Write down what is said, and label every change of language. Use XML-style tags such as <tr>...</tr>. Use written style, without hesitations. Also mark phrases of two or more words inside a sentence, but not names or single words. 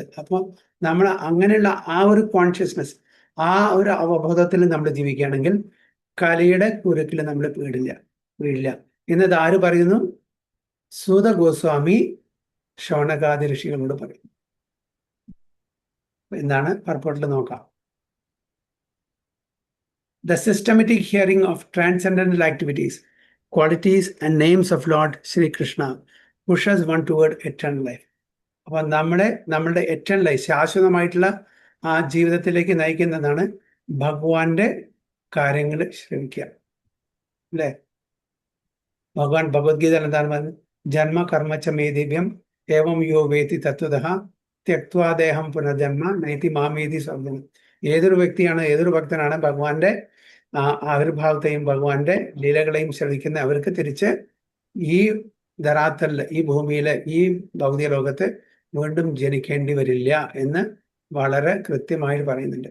<ml>അപ്പോൾ നമ്മൾ അങ്ങനെയുള്ള ആ ഒരു കോൺഷ്യസ്നെസ്, ആ ഒരു അവബോധത്തിൽ നമ്മൾ ജീവിക്കുകയാണെങ്കിൽ കലിയുടെ കുരുക്കിൽ നമ്മൾ വീഴില്ല എന്നത് ആര് പറയുന്നു? സൂത ഗോസ്വാമി ശൗനകാദി ഋഷികളോട് പറയുന്നു. എന്താണ് പർപ്പോട്ടിൽ നോക്കാം.</ml> <en>The systematic hearing of transcendental activities, qualities and names of Lord Sri Krishna pushes one toward eternal life.</en> <ml>അപ്പൊ നമ്മളുടെ</ml> <en>eternal life,</en> <ml>ശാശ്വതമായിട്ടുള്ള ആ ജീവിതത്തിലേക്ക് നയിക്കുന്നതാണ് ഭഗവാന്റെ കാര്യങ്ങൾ ശ്രമിക്കുക, അല്ലേ? ഭഗവാൻ ഭഗവത്ഗീത എന്താണ് പറഞ്ഞത്?</ml> <sa>ജന്മ കർമ്മച്ച മേ ദിവ്യം ഏവം യോ വേത്തി തത്വതഃ ത്യക്വാദേഹം പുനർജന്മ നൈതി മാമേതി സ്വർഗം.</sa> <ml>ഏതൊരു വ്യക്തിയാണ്, ഏതൊരു ഭക്തനാണ് ഭഗവാന്റെ ആവിർഭാവത്തെയും ഭഗവാന്റെ ലീലകളെയും ശ്രവിക്കുന്ന അവർക്ക് തിരിച്ച് ഈ ധരാത്തലില്, ഈ ഭൂമിയിലെ, ഈ ഭൗതിക ലോകത്ത് വീണ്ടും ജനിക്കേണ്ടി വരില്ല എന്ന് വളരെ കൃത്യമായി പറയുന്നുണ്ട്.</ml>